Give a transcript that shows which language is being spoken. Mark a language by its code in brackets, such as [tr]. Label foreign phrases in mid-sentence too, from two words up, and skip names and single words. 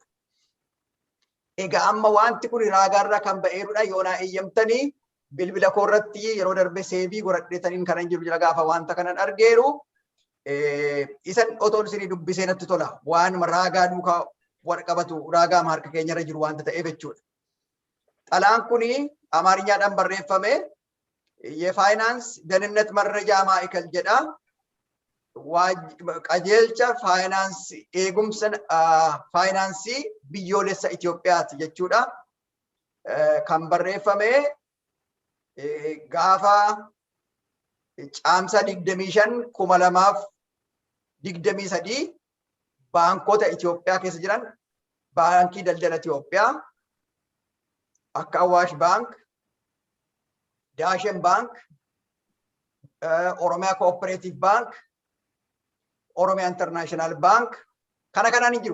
[om] Egaa amma wanti kun raagaarraa kan ba'eerudha yoonaa eeyyamtanii bilbila koorratti yeroo darbe seebii godhadheetaniin kanan jiru jira gaafa wanta kanan argeeru isan otoon isinii dubbisee natti tola waanuma raagaa duukaa wal qabatu raagaa harka keenyarra jiru wanta ta'eef jechuudha. Xalayaan kuni amaariyaadhaan barreeffame [am] የፋይናንስ ደህንነት መረጃ ማዕከል ጀዳ [om] qajeelcha faayinaansii eegumsa faayinaansii biyyoolessa Itoophiyaati jechuudha. Kan barreeffame gaafa caamsa 25/2023 baankota Itoophiyaa keessa jiran baankii daldala Itoophiyaa akka Awaash Baank, Daashen Bank, Oromiyaa Cooperative Bank, Oromiyaa International Bank kana kanaan hin jiru.